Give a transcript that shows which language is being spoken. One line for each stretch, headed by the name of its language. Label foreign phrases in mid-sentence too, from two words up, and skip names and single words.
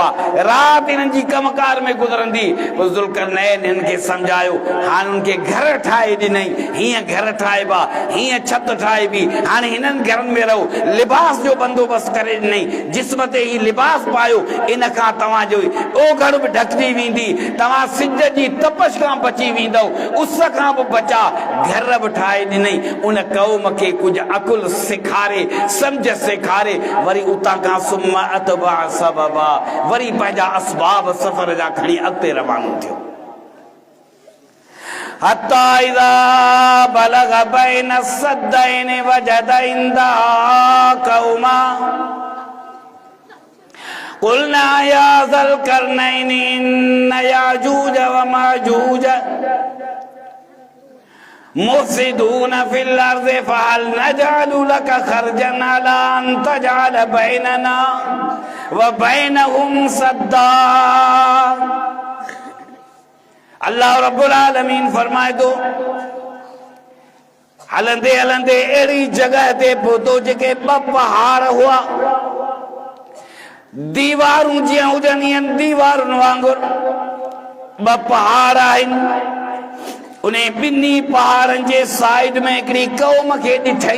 Sindhi: राति हिननि जी कमकार में गुज़रंदी। पोइ ज़ुल्करनैन हिन खे सम्झायो, हाणे हुननि खे घर ठाहे ॾिनई, हीअं घर ठाहिबा, हीअं छित ठाहिबी, हाणे हिननि घरनि में रहो, लिबास जो बंदोबस्तु करे ॾिनई, जिस्म ते ही लिबास पायो, इन खां तव्हांजो ओघड़ बि ढकिजी वेंदी, तव्हां सिज जी तपश खां बची वेंदव, उस खां बि बचा, घर बि ठाहे ॾिनई। उन क़ौम खे कुझु अकुल सेखारे, सम्झ सेखारे, वरी उतां खां
Arabic: ثم أتبع سببا,
Sindhi: वरी पंहिंजा असबाब सफ़र जा खणी अॻिते रवानो थियो।
Arabic: حتى إذا بلغ بين السدين وجد عندها قوما قلنا يا ذا القرنين إن يأجوج ومأجوج مفسدون في الأرض فهل نجعل لك خرجا على أن تجعل بيننا وبينهم سدا. الله رب العالمين
Sindhi: फरमाए थो, हलंदे हलंदे अहिड़ी जॻह ते पहुतो जेके ॿ पहाड़ हुआ, दीवारूं जीअं हुजनि ईअं दीवारुनि वांगुरु ॿ पहाड़ आहिनि। उन ॿिन्ही पहाड़नि जे साइड में हिकिड़ी क़ौम खे ॾिठई।